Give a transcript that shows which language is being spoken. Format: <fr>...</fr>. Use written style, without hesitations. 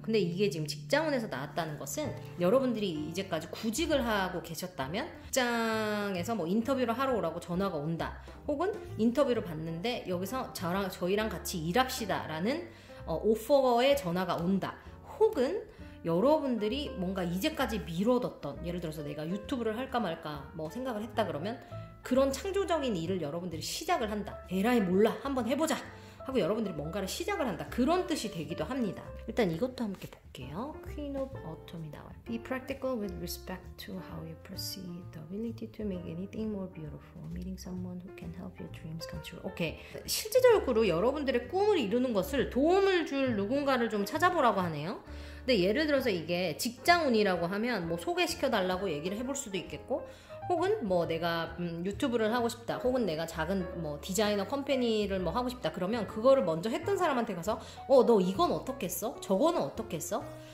<ko>근데 이게 지금 직장운에서 나왔다는 것은 여러분들이 이제까지 구직을 하고 계셨다면 직장에서 뭐 인터뷰를 하러 오라고 전화가 온다, 혹은 인터뷰를 받는데 여기서 저희랑 같이 일합시다 라는 오퍼의 전화가 온다, 혹은 여러분들이 뭔가 이제까지 미뤄뒀던, 예를 들어서 내가 유튜브를 할까 말까 뭐 생각을 했다 그러면 그런 창조적인 일을 여러분들이 시작을 한다. 에라이 몰라, 한번 해보자 하고 여러분들이 뭔가를 시작을 한다, 그런 뜻이 되기도 합니다. 일단 이것도 함께 볼게요. Queen of Autumn이 나와요.</ko> <en>Be practical with respect to how you proceed. The ability to make anything more beautiful. Meeting someone who can help your dreams come true.</en> <ko>오케이. 실질적으로 여러분들의 꿈을 이루는 것을 도움을 줄 누군가를 좀 찾아보라고 하네요. 근데 예를 들어서 이게 직장운이라고 하면 뭐 소개시켜달라고 얘기를 해볼 수도 있겠고, 혹은 뭐 내가 유튜브를 하고 싶다, 혹은 내가 작은 뭐 디자이너 컴퍼니를 뭐 하고 싶다 그러면 그거를 먼저 했던 사람한테 가서 너 이건 어떻게 써? 저거는 어떻게 써?</ko>